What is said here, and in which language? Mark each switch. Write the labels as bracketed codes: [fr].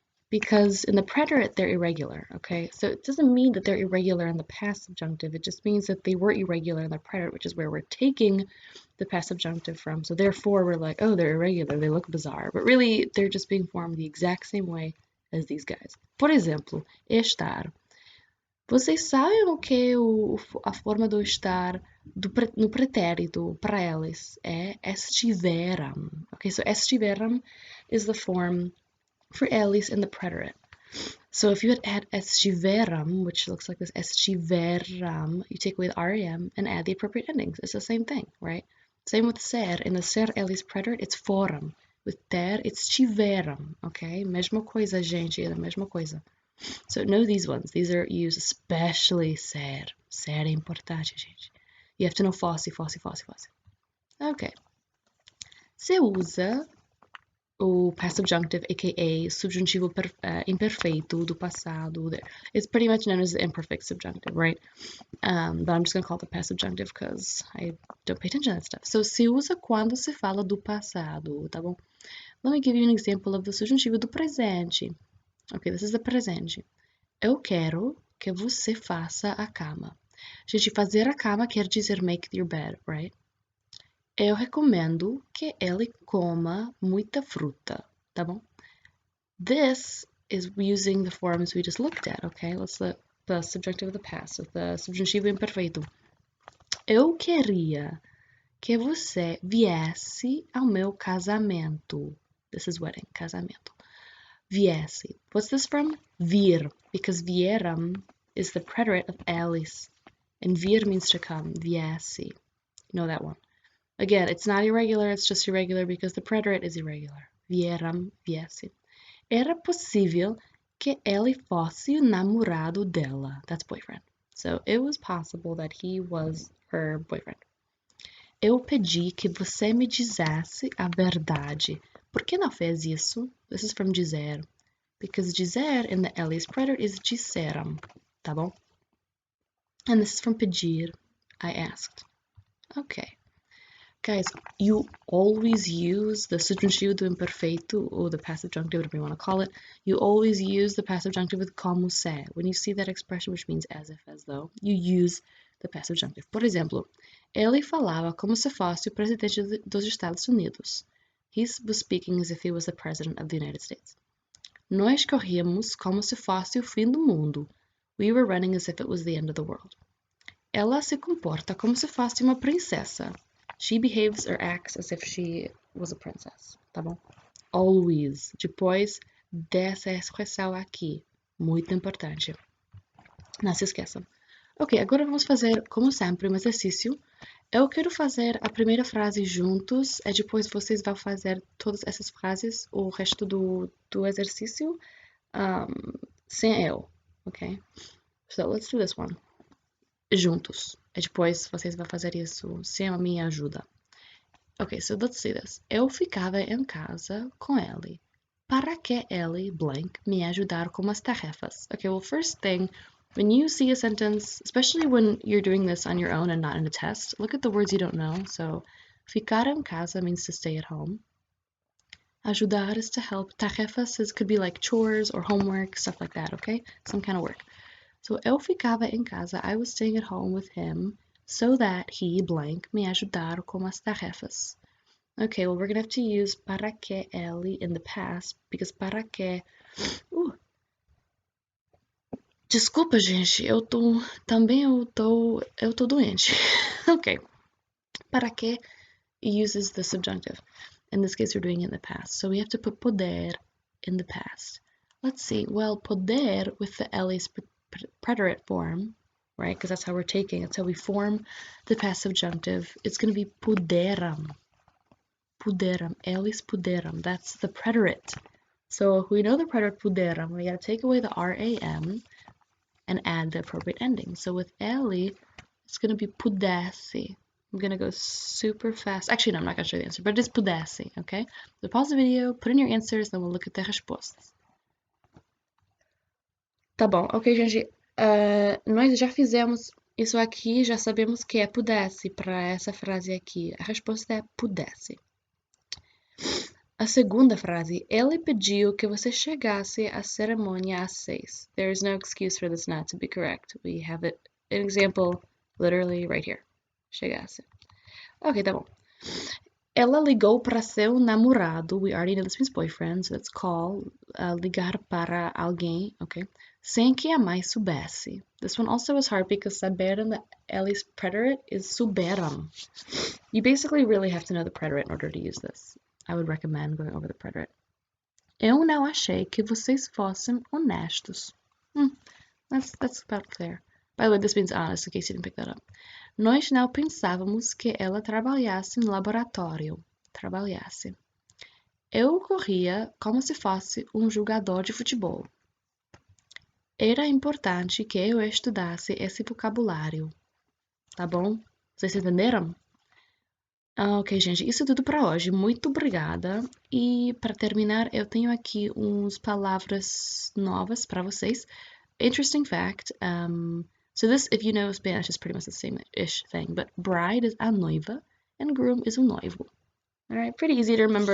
[en] Because in the preterite, they're irregular, okay? So it doesn't mean that they're irregular in the past subjunctive. It just means that they were irregular in the preterite, which is where we're taking the past subjunctive from. So therefore, we're like, oh, they're irregular. They look bizarre. But really, they're just being formed the exact same way as these guys. [pt] Por exemplo, estar. Vocês sabem o que a forma do estar no pretérito para eles é estiveram. [en] Okay, so estiveram is the form for eles in the preterite. So if you had add estiveram, which looks like this, estiveram, you take away the REM and add the appropriate endings. It's the same thing, right? Same with ser. In the ser eles preterite, it's foram. With ter, it's tiveram, okay? [pt] Mesma coisa, gente, é a mesma coisa. [en] So know these ones. These are used especially ser. [pt] Ser é importante, gente. [en] You have to know fosse. Okay. [pt] Você usa o past subjunctive, aka subjuntivo imperfeito do passado. [en] It's pretty much known as the imperfect subjunctive, right? But I'm just going to call it the past subjunctive because I don't pay attention to that stuff. So [pt] se usa quando se fala do passado, tá bom? [en] Let me give you an example of the subjuntivo do presente. Okay, this is the presente. [pt] Eu quero que você faça a cama. Gente, fazer a cama quer dizer [en] make your bed, right? [pt] Eu recomendo que ele coma muita fruta, tá bom? [en] This is using the forms we just looked at, okay? Let's look the subjunctive of the past, so the subjuntivo imperfeito. [pt] Eu queria que você viesse ao meu casamento. [en] This is wedding, casamento. Viesse. What's this from? Vir, because vieram is the preterite of elis, and vir means to come. Viesse. Know that one. Again, it's not irregular, it's just irregular because the preterite is irregular. [pt] Vieram, viesse. Era possível que ele fosse o namorado dela. [en] That's boyfriend. So it was possible that he was her boyfriend. [pt] Eu pedi que você me dissesse a verdade. Por que não fez isso? [en] This is from dizer. Because dizer in the Elis preterite is disseram. [pt] Tá bom? [en] And this is from pedir. I asked. Okay. Guys, you always use the subjuntivo do imperfeito, or the past subjunctive, whatever you want to call it. You always use the past subjunctive with como se. When you see that expression, which means as if, as though, you use the past subjunctive. [pt] Por exemplo, ele falava como se fosse o presidente dos Estados Unidos. [en] He was speaking as if he was the president of the United States. [pt] Nós corríamos como se fosse o fim do mundo. [en] We were running as if it was the end of the world. [pt] Ela se comporta como se fosse uma princesa. [en] She behaves or acts as if she was a princess, [pt] tá bom? [en] Always. [pt] Depois dessa expressão aqui. Muito importante. Não se esqueçam. Ok, agora vamos fazer, como sempre, um exercício. Eu quero fazer a primeira frase juntos e depois vocês vão fazer todas essas frases, o resto do exercício, sem eu, ok? [en] So, let's do this one. [pt] Juntos. E depois vocês vão fazer isso sem a minha ajuda. [en] Ok, so let's see this. [pt] Eu ficava em casa com ele. Para que ele, blank, me ajudar com as tarefas? [en] Okay, well, first thing, when you see a sentence, especially when you're doing this on your own and not in a test, look at the words you don't know. So, ficar em casa means to stay at home. Ajudar is to help. Tarefas could be like chores or homework, stuff like that, okay? Some kind of work. So, [pt] eu ficava em casa, [en] I was staying at home with him, so that he, blank, [pt] me ajudar com as tarefas. [en] Okay, well, we're gonna have to use para que ele in the past, because para que... [pt] Desculpa, gente, eu tô doente. [en] Okay. Para que uses the subjunctive. In this case, we're doing it in the past. So we have to put poder in the past. Let's see. Well, poder with the L's preterite form, right? Because that's how we're taking it. So we form the past subjunctive. It's going to be puderam. Puderam. Eles puderam. That's the preterite. So if we know the preterite puderam, we got to take away the RAM and add the appropriate ending. So with ele, it's going to be pudesse. I'm going to go super fast. Actually, no, I'm not going to show you the answer, but it is pudesse, okay? So pause the video, put in your answers, then we'll look at the respostas. [pt] Tá bom, ok, gente. Nós já fizemos isso aqui, já sabemos que é pudesse para essa frase aqui. A resposta é pudesse. A segunda frase, ele pediu que você chegasse à cerimônia às 6. [en] There is no excuse for this not to be correct. We have it, an example literally right here. [pt] Chegasse. Ok, tá bom. Ela ligou para seu namorado. [en] We already know this means boyfriend, so let's call, [pt] ligar para alguém, [en] ok? [pt] Sem que a mãe soubesse. [en] This one also is hard because saber in the Ellie's preterite is souberam. You basically really have to know the preterite in order to use this. I would recommend going over the preterite. [pt] Eu não achei que vocês fossem honestos. [en] That's about clear. By the way, this means honest, in case you didn't pick that up. [pt] Nós não pensávamos que ela trabalhasse no laboratório. Trabalhasse. Eu corria como se fosse um jogador de futebol. Era importante que eu estudasse esse vocabulário. Tá bom? Vocês entenderam? Ok, gente, isso é tudo para hoje. Muito obrigada. E para terminar, eu tenho aqui umas palavras novas para vocês. [en] Interesting fact. So this, if you know Spanish, is pretty much the same-ish thing. But bride is a noiva, and groom is un noivo. All right, pretty easy to remember.